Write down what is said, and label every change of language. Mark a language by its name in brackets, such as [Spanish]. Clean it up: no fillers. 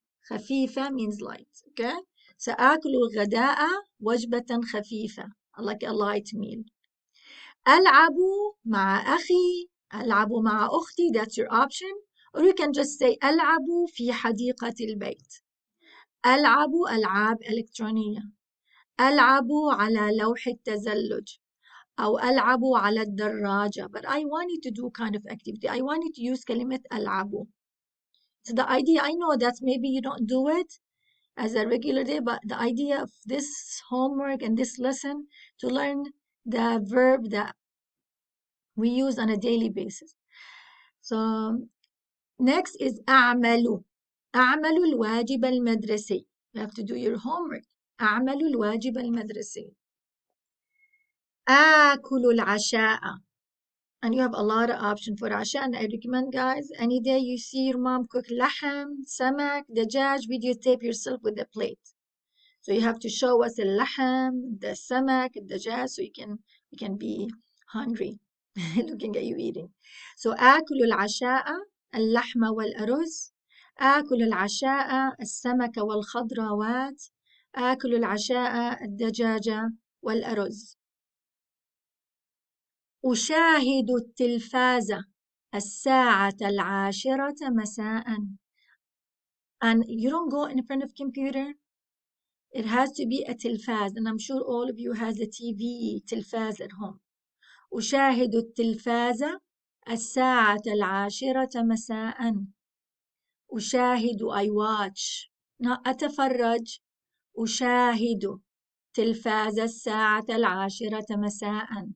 [English] خفيفة means light. Okay? [Arabic] سآكل الغداء وجبة خفيفة, [English] like a light meal. [Arabic] ألعب مع أخي, ألعب مع أختي, [English] that's your option. Or you can just say [Arabic] ألعب في حديقة البيت. ألعب ألعاب إلكترونية. ألعب على لوح التزلج. أو ألعب على الدراجة. [English] But I want you to do kind of activity. I want you to use [Arabic] كلمة ألعب. [English] So the idea, I know that maybe you don't do it as a regular day, but the idea of this homework and this lesson to learn the verb that we use on a daily basis. So next is أعمل. [Arabic] أعمل الواجب المدرسي. [English] You have to do your homework. [Arabic] أعمل الواجب المدرسي. آكل العشاء. [English] And you have a lot of options for عشاء. And I recommend, guys, any day you see your mom cook [Arabic] لحم, سمك, دجاج, [English] videotape yourself with the plate. So you have to show us the اللحم, the سمك, الدجاج, so you can be hungry looking at you eating. [Arabic] So آكل العشاء اللحم والأرز. آكل العشاء السمك والخضروات. آكل العشاء الدجاج والأرز. أشاهد التلفاز الساعة 10 مساء. [English] And you don't go in front of computer. It has to be a تلفاز. And I'm sure all of you has a TV تلفاز at home. [Arabic] أشاهد التلفاز الساعة 10 مساء. [English] أشاهد I watch. [Arabic] أتفرج. أشاهد تلفاز الساعة 10 مساء.